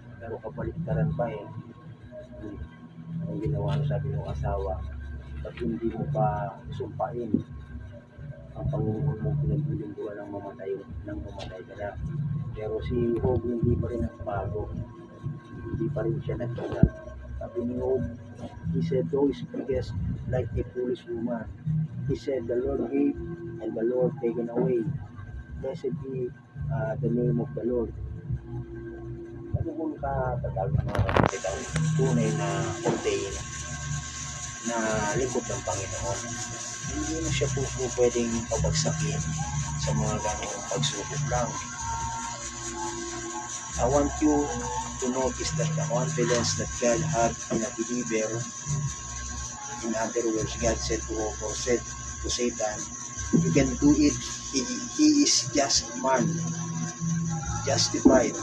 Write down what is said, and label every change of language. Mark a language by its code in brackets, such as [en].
[tl] Pero kabaliktaran pa ang ginawa na sabi ng asawa, at hindi mo pa sumpain ang Panginoon mo pinaglilingkuhan ng mamatay ka na. Pero si Job hindi pa rin nagbago, hindi pa rin siya nagkita. Sabi ni Job, [en] he said, though he speaketh like a foolish woman, he said, the Lord gave and the Lord taken away. Blessed be the name of the Lord. [tl] Ano kung katagal na mga kapatid ang tunay na ordain na lingkod ng Panginoon? Hindi mo siya po pwedeng pabagsakin sa mga ganong pagsubok lang. [en] I want you to notice that the confidence that God had in a believer, in other words, God said to Job or said to Satan, you can do it. He is just a man, justified.